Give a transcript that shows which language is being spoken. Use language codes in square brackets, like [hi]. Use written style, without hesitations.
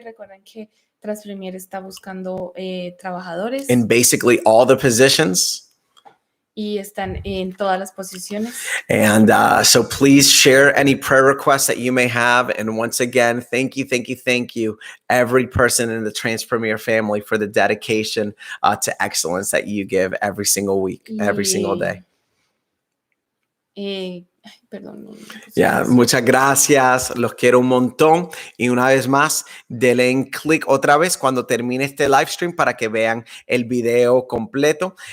[es] Recuerden que Transpremier está buscando trabajadores. [en] In basically all the positions. [es] Y están en todas las posiciones. [en] And so please share any prayer requests that you may have. And once again, thank you, every person in the Transpremier family for the dedication to excellence that you give every single week, every single day. [es] Perdón. Yeah, muchas gracias, los quiero un montón y una vez más denle clic otra vez cuando termine este live stream para que vean el video completo.